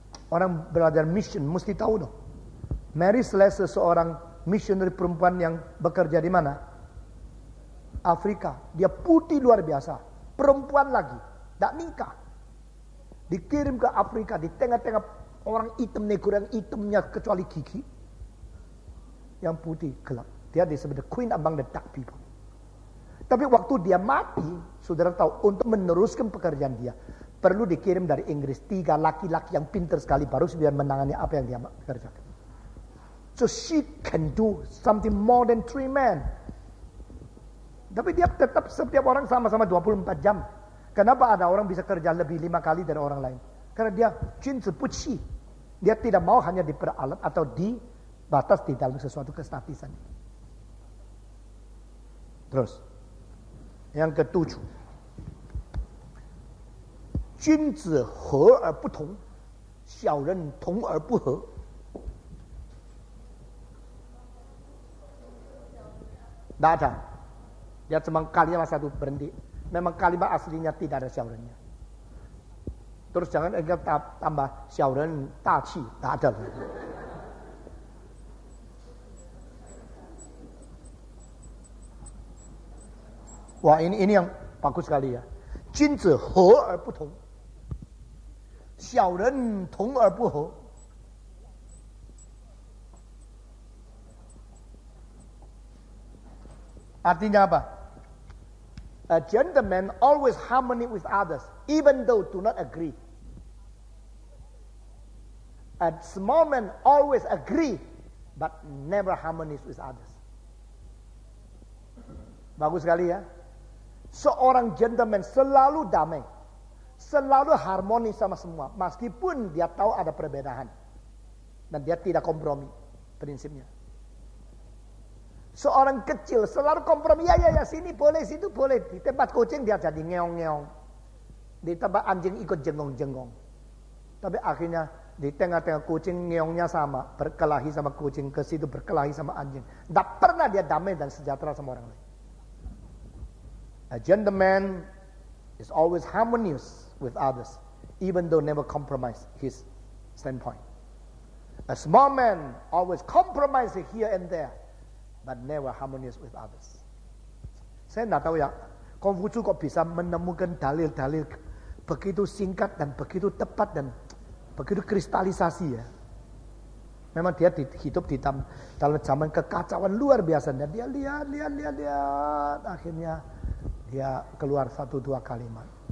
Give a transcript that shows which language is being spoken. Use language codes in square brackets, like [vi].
[id] Orang belajar mission mesti tahu dong. Mary Slessor seorang missionary perempuan yang bekerja di mana? Afrika. Dia putih luar biasa. Perempuan lagi. Tak nikah. Dikirim ke Afrika di tengah-tengah Orang hitam negro yang hitamnya kecuali gigi. Yang putih gelap. Dia disebut [en] the queen among the dark people. [id] Tapi waktu dia mati, saudara tahu, untuk meneruskan pekerjaan dia, perlu dikirim dari Inggris 3 laki-laki yang pintar sekali, baru dia menangani apa yang dia kerjakan. [en] So she can do something more than 3 men. [id] Tapi dia tetap setiap orang sama-sama 24 jam. Kenapa ada orang bisa kerja lebih 5 kali dari orang lain? Karena dia cinta puci. Dia tidak mau hanya diperalat atau dibatas di dalam sesuatu kestatisan. Terus, yang ketujuh. [zh] 君子和而不同，小人同而不和。 [id] Tidak ada. Dia cuma kalimat satu berhenti. Memang kalimat aslinya tidak ada xiaorennya. Terus jangan tambah xiaoren daci, tidak ada. Wah, ini yang bagus sekali ya. [zh] 君子和而不同，小人同而不和。 [id] Artinya apa? [en] A gentleman always harmony with others, even though do not agree. A small man always agree, but never harmonies with others. [id] Bagus sekali ya. Seorang gentleman selalu damai, selalu harmoni sama semua, meskipun dia tahu ada perbedaan, dan dia tidak kompromi prinsipnya. Seorang kecil selalu kompromi, ya sini boleh, situ boleh. Di tempat kucing dia jadi ngeong-ngeong. Di tempat anjing ikut jengong-jengong. Tapi akhirnya di tengah-tengah kucing ngeongnya sama, berkelahi sama kucing, ke situ berkelahi sama anjing. Tidak pernah dia damai dan sejahtera sama orang lain. [en] A gentleman is always harmonious with others, even though never compromise his standpoint. A small man always compromises here and there, but never harmonious with others. [id] Saya tidak tahu ya, Konghucu kok bisa menemukan dalil-dalil begitu singkat dan begitu tepat dan begitu kristalisasi ya. Memang dia hidup di dalam zaman kekacauan luar biasa. Dan dia lihat, akhirnya dia keluar 1-2 kalimat.